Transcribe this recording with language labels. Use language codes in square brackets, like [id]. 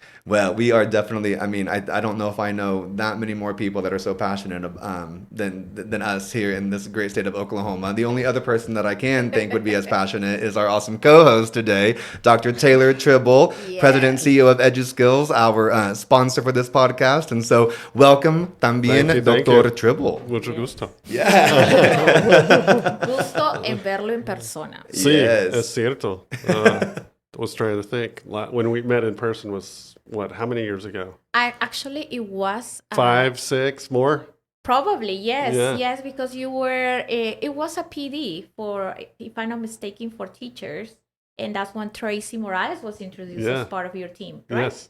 [en] Well, we are definitely, I mean, I don't know if I know that many more people that are so passionate than us here in this great state of Oklahoma. The only other person that I can think would be as passionate is our awesome co-host today, Dr. Taylor Tribble, President and CEO of EduSkills, our sponsor for this podcast. And so welcome también, Dr. Tribble. [es] Mucho gusto. [en] Yeah. [es] Gusto en verlo en persona. Sí, es cierto. [en] I was trying to think. When we met in person was, what, how many years ago? Actually, it was... 5, 6, more? Probably, yes. Yeah. Yes, because you were... it was a PD for, if I'm not mistaken, for teachers. And that's when Tracy Morales was introduced as part of your team, right?